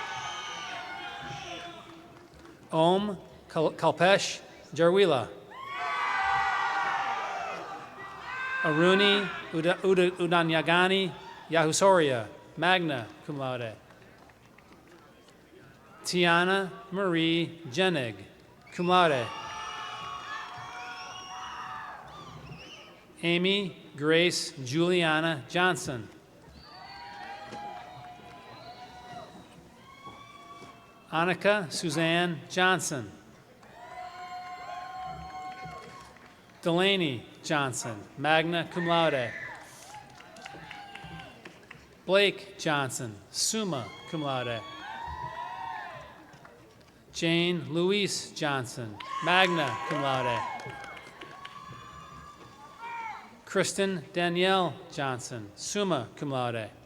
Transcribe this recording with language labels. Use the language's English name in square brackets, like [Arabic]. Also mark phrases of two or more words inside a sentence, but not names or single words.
[English] Om Kalpesh Jarwila. Aruni Udanyagani Yahusoria, [Latin] magna cum laude. [English] Tiana Marie Jenig, [Latin] cum laude. [English] Amy Grace Juliana Johnson. Annika Suzanne Johnson. Delaney Johnson, [Latin] magna cum laude. [English] Blake Johnson, [Latin] summa cum laude. [English] Jane Louise Johnson, [Latin] magna cum laude. [English] Kristen Danielle Johnson, [Latin] summa cum laude.